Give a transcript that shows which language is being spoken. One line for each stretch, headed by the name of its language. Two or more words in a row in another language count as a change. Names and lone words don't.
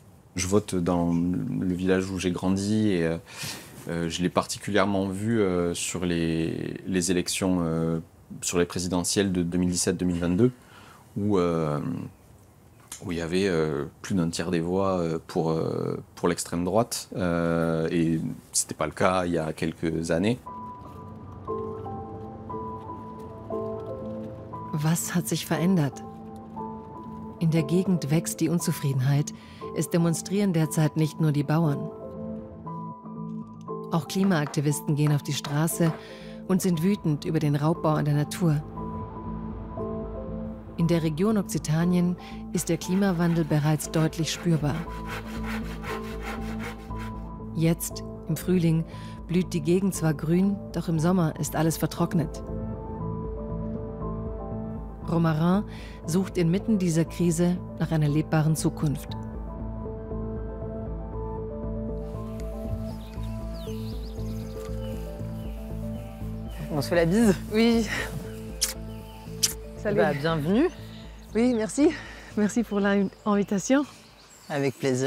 French: Je vote dans le village où j'ai grandi et je l'ai particulièrement vu sur les élections, sur les présidentielles de 2017-2022, où il y avait plus d'un tiers des voix pour l'extrême droite, et ce n'était pas le cas il y a quelques années.
German: Was hat sich verändert? In der Gegend wächst die Unzufriedenheit. Es demonstrieren derzeit nicht nur die Bauern. Auch Klimaaktivisten gehen auf die Straße und sind wütend über den Raubbau an der Natur. In der Region Okzitanien ist der Klimawandel bereits deutlich spürbar. Jetzt, im Frühling, blüht die Gegend zwar grün, doch im Sommer ist alles vertrocknet. Romarin sucht inmitten dieser Krise nach einer lebbaren Zukunft.
French: On se fait la bise? Oui. Salut. Bah, bienvenue. Oui, merci. Merci pour l'invitation. Avec plaisir.